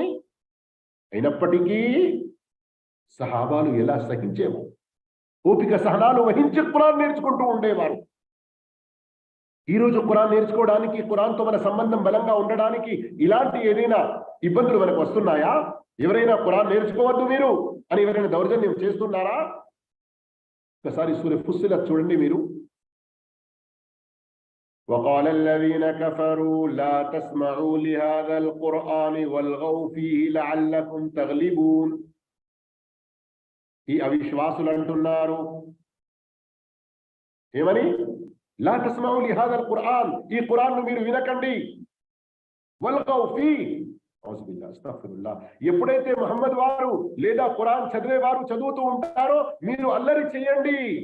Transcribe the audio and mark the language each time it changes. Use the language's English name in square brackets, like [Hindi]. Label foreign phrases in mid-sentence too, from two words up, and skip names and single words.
[Telugu] అయినప్పటికీ సహాబాలు ఎలా సహించేవారు, ఓపిక సహనాలు వహించి ఖురాన్ నేర్చుకుంటూ ఉండేవారు. ఈరోజు ఖురాన్ నేర్చుకోవడానికి, ఖురాన్తో మన సంబంధం బలంగా ఉండడానికి ఇలాంటి ఏదైనా ఇబ్బందులు మనకు వస్తున్నాయా? ఎవరైనా ఖురాన్ నేర్చుకోవద్దు మీరు అని ఎవరైనా దౌర్జన్యం చేస్తున్నారా? ఒకసారి సూర ఫుస్సిలత్ చూడండి మీరు. [Arabic] وقال الذين كفروا لا تسمعوا لهذا القرآن والغوا فيه لعلكم تغلبون. [Telugu] ఈ అవిశ్వాసులు అంటున్నారు ఏమని? [Arabic] لا تسمعوا لهذا القرآن, [Telugu] ఈ ఖురాన్ను మీరు వినకండి. [Arabic] والغوا في أعوذ بالله أستغفر الله. [Telugu] ఎప్పుడైతే ముహమ్మద్ వారు లేదా ఖురాన్ చదివే వారు చదువుతూ ఉంటారో మీరు అల్లరి చేయండి.